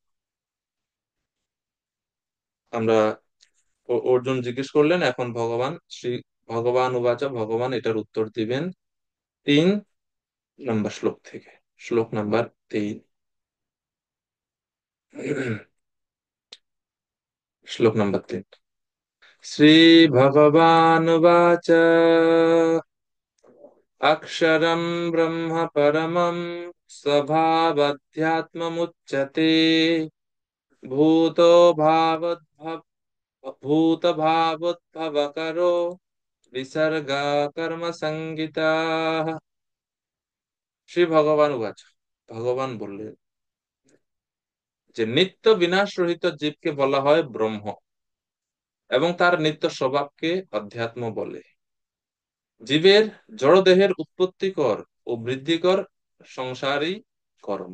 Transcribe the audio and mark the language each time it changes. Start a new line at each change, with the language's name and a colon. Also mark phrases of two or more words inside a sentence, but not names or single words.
Bangla: আমরা অর্জুন জিজ্ঞেস করলেন, এখন ভগবান
Sanskrit: শ্রী ভগবান উবাচ,
Bangla: ভগবান এটার উত্তর দিবেন 3 নম্বর শ্লোক থেকে। শ্লোক নাম্বার 3। শ্লোক নাম্বার 3।
Sanskrit: শ্রী ভগবানুবাচ अक्षरं ब्रह्म परमं स्वभावध्यात्ममुच्यते भूतो भावोद्भव भूतभावोद्भवकरो विसर्गा कर्म संगिताः। শ্রী ভগবান উবাচ,
Bangla: ভগবান বললেন যে নিত্য বিনাশ রহিত জীবকে বলা হয় ব্রহ্ম, এবং তার নিত্য স্বভাবকে অধ্যাত্ম বলে। জীবের জড়দেহের উৎপত্তিকর ও বৃদ্ধিকর সংসারই কর্ম।